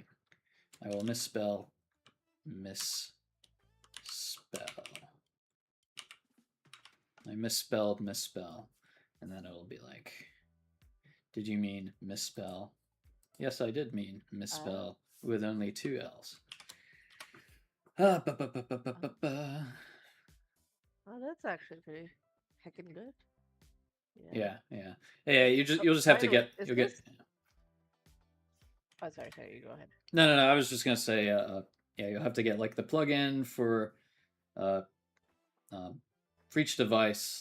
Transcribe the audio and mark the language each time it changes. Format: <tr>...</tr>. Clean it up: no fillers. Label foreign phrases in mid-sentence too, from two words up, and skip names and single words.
<en>I will misspell. I misspelled misspell, and then it'll be like, did you mean misspell? Yes, I did mean ah, misspell with only 2 L's. Ah, ba, ba, ba, ba, ba, ah. ba, ba. Oh, that's actually pretty heckin' good. Yeah. Yeah, yeah, yeah. Oh, You'll just have by to the way, get is you'll this? get. Oh, sorry. You go ahead. No, no, no. I was just gonna say, yeah, you'll have to get like the plugin uh, um, for each device.</en>